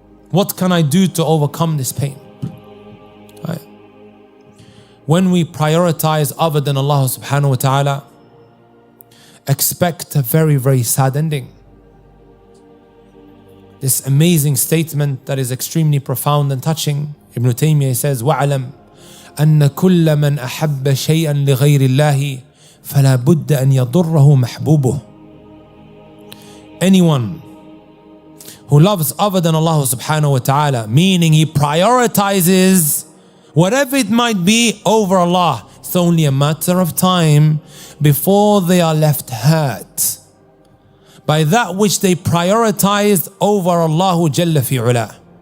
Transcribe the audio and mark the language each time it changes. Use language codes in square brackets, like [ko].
[en] What can I do to overcome this pain? Right. When we prioritize other than Allah subhanahu wa ta'ala, expect a very, very sad ending. This amazing statement that is extremely profound and touching. Ibn Taymiyyah says, [ar] وَعْلَمْ أَنَّ كُلَّ مَنْ أَحَبَّ شَيْئًا لِغَيْرِ اللَّهِ فَلَا بُدَّ أَنْ يَضُرَّهُ مَحْبُوبُهُ. [en] Anyone who loves other than Allah subhanahu wa ta'ala, meaning he prioritizes whatever it might be over Allah, it's only a matter of time before they are left hurt by that which they prioritized over Allahu Jalla fi Ula.